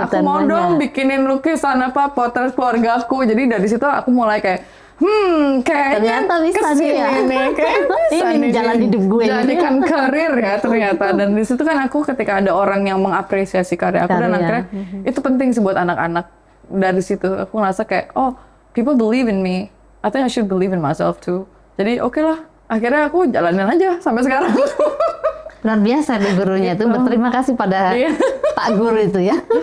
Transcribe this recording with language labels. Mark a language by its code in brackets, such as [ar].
[id] Aku mau dong bikinin lukisan potret keluarga aku. Jadi dari situ aku mulai kayak kayaknya ternyata bisa nih ya. Ini jalan hidup gue. Jadikan karir ya ternyata. Dan di situ kan aku ketika ada orang yang mengapresiasi karya aku, dan akhirnya itu penting sih buat anak-anak. Dari situ aku ngerasa kayak, [en] people believe in me. I think I should believe in myself too. [id] Jadi oke lah. Akhirnya aku jalanin aja sampai sekarang. Luar biasa nih gurunya itu. Berterima kasih pada Pak Guru itu ya.